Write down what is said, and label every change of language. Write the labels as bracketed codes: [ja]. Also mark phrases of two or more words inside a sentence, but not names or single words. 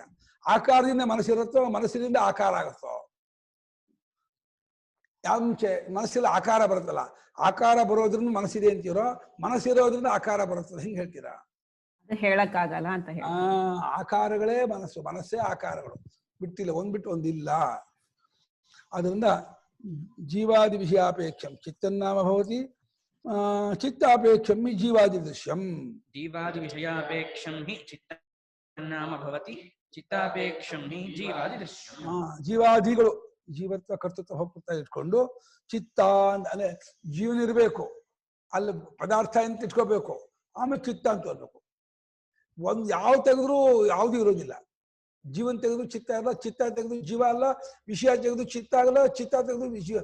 [kn] ಆಕಾರದಿಂದ ಮನಸ್ಸಿರುತ್ತೋ, ಮನಸ್ಸಿನಿಂದ ಆಕಾರ ಆಗುತ್ತೋ? ಯಾವ ಮುಂಚೆ ಮನಸ್ಸಲ್ಲಿ ಆಕಾರ ಬರುತ್ತಲ್ಲ, ಆಕಾರ ಬರೋದ್ರಿಂದ ಮನಸ್ಸಿದೆ ಅಂತೀರೋ, ಮನಸ್ಸಿರೋದ್ರಿಂದ ಆಕಾರ ಬರುತ್ತಲ್ಲ, ಹೆಂಗ್ ಹೇಳ್ತೀರಾ? ಹೇಳಕ್ಕಾಗಲ್ಲ ಅಂತ ಹೇಳಿ. ಆಕಾರಗಳೇ ಮನಸ್ಸು, ಮನಸ್ಸೇ ಆಕಾರಗಳು, ಬಿಟ್ಟಿಲ್ಲ, ಒಂದ್ ಬಿಟ್ಟು ಒಂದಿಲ್ಲ. [sa] ಅದರಿಂದ ಜೀವಾದಿ ವಿಷಯಾಪೇಕ್ಷಂ ಚಿತ್ತನ್ನಾಮ ಭವತಿ, ಚಿತ್ತಾಪೇಕ್ಷಂ ಹಿ ಜೀವಾದಿ ದೃಶ್ಯಂ. ಜೀವಾದಿ ವಿಷಯಾಪೇಕ್ಷಂ ಹಿ ಚಿತ್ತನ್ನಾಮ ಭವತಿ, ಚಿತ್ತಾಪೇಕ್ಷಂ ಹಿ ಜೀವಾದಿ ದೃಶ್ಯಂ. [kn] ಜೀವಾದಿಗಳು ಜೀವತ್ವ ಕರ್ತೃತ್ವ ಭೋಕ್ತೃತ್ವ ಇಟ್ಕೊಂಡು ಚಿತ್ತ ಅಂದ್ರೆ ಜೀವನ ಇರಬೇಕು, ಅಲ್ಲಿ ಪದಾರ್ಥ ಅಂತ ಇಟ್ಕೋಬೇಕು, ಆಮೇಲೆ ಚಿತ್ತ ಅಂತ ಅನ್ಬೇಕು. ಒಂದ್ ಯಾವ ತೆಗೆದ್ರು ಯಾವ್ದು ಇರೋದಿಲ್ಲ. ಜೀವನ್ ತೆಗೆದು ಚಿತ್ತ ಅಲ್ಲ, ಚಿತ್ತ ತೆಗೆದು ಜೀವ ಅಲ್ಲ, ವಿಷಯ ತೆಗೆದು ಚಿತ್ತ ಆಗಲ್ಲ, ಚಿತ್ತ ತೆಗೆದು ವಿಷಯ.